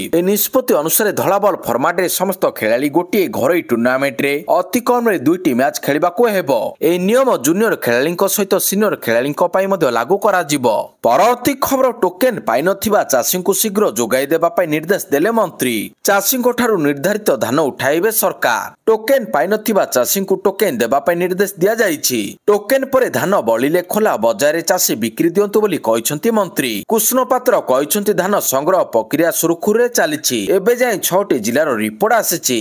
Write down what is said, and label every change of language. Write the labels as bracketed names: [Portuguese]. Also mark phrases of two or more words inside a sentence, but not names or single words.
[Odia] ଏ ନିଷ୍ପତ୍ତି ଅନୁସାର ଧଳା [English] ball format [Odia] ରେ ସମସ୍ତ ଖେଳାଳି ଗୋଟେ ଘରୋଇ ଟୁର୍ଣ୍ଣାମେଣ୍ଟ ରେ ଅତି କମ ରେ 2ଟି ମ୍ୟାଚ ଖେଳିବାକୁ ହେବ। ଏ ନିୟମ ଜୁନିୟର ଖେଳାଳିଙ୍କୁ ସହିତ ସିନିୟର ଖେଳାଳିଙ୍କୁ ପଇ ମଧ୍ୟ ଲାଗୁ କରା ଯିବ। ପରବର୍ତ୍ତୀ ଖବର ଟୋକେନ ପାଇ ନଥିବା ଚାଷୀଙ୍କୁ ଶୀଘ୍ର ଯୋଗାଇ ଦେବା ପଇ ନିର୍ଦ୍ଦେଶ ଦେଲେ ମନ୍ତ୍ରୀ। ଚାଷୀଙ୍କ ଠାରୁ ନିର୍ଦ୍ଧାରିତ ଧାନ ଉଠାଇବେ ସରକାର। ଟୋକେନ୍ ପାଇନଥିବା ଚାଷୀଙ୍କୁ ଟୋକେନ୍ ଦେବା ପାଇଁ ନିର୍ଦ୍ଦେଶ ଦିଆଯାଇଛି। ଟୋକେନ୍ ପରେ ଧାନ ବଳିଲେ ଖୋଲା ବଜାରରେ ଚାଷୀ ବିକ୍ରି ଦିଅନ୍ତୁ ବୋଲି କହିଛନ୍ତି ମନ୍ତ୍ରୀ କୃଷ୍ଣ ପାତ୍ର। କହିଛନ୍ତି ଧାନ ସଂଗ୍ରହ ପ୍ରକ୍ରିୟା ସୁରୁଖୁରୁରେ ଚାଲିଛି। ଏବେ ଯାଏଁ 6ଟି ଜିଲ୍ଲାର ରିପୋର୍ଟ ଆସିଛି।